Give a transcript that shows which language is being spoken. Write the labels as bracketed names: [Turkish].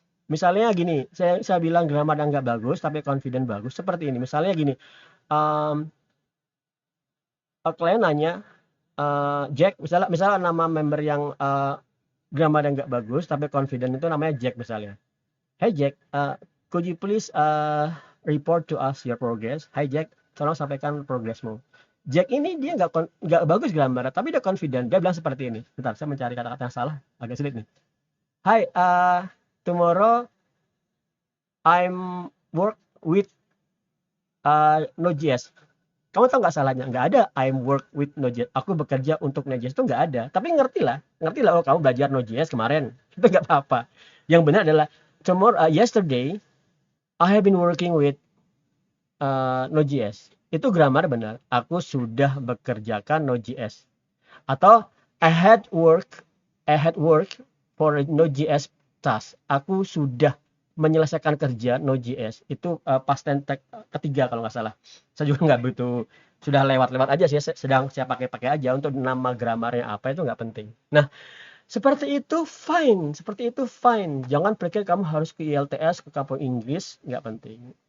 [Indonesian] Misalnya gini, saya bilang grammar yang nggak bagus, tapi confident bagus. Seperti ini. Misalnya gini, klien nanya, Jack, misalnya nama member yang grammar yang nggak bagus, tapi confident itu namanya Jack misalnya. [English] Hey Jack, could you please report to us your progress? [Indonesian] Hi Jack, tolong sampaikan progresmu. Jack ini dia nggak bagus grammar, tapi dia confident. Dia bilang seperti ini. Bentar, saya mencari kata-kata yang salah, agak sulit nih. [English] Hi, tomorrow I'm work with Node.js. [Indonesian] Kamu tahu nggak salahnya? Nggak ada [English] I'm work with Node.js. [Indonesian] Aku bekerja untuk Node.js, itu nggak ada. Tapi ngerti lah. Oh kamu belajar Node.js kemarin. Itu nggak apa-apa. Yang benar adalah [English] yesterday I have been working with Node.js. [Indonesian] Itu grammar benar. Aku sudah bekerjakan Node.js. [English] Atau I had work for Node.js task. [Indonesian] Aku sudah menyelesaikan kerja Node.js. Itu past tense ketiga kalau nggak salah. Saya juga nggak butuh, sudah lewat-lewat aja sih. Sedang saya pakai aja. Untuk nama gramarnya apa itu nggak penting. Nah, seperti itu fine. Jangan pikir kamu harus ke IELTS, ke kampus Inggris, nggak penting.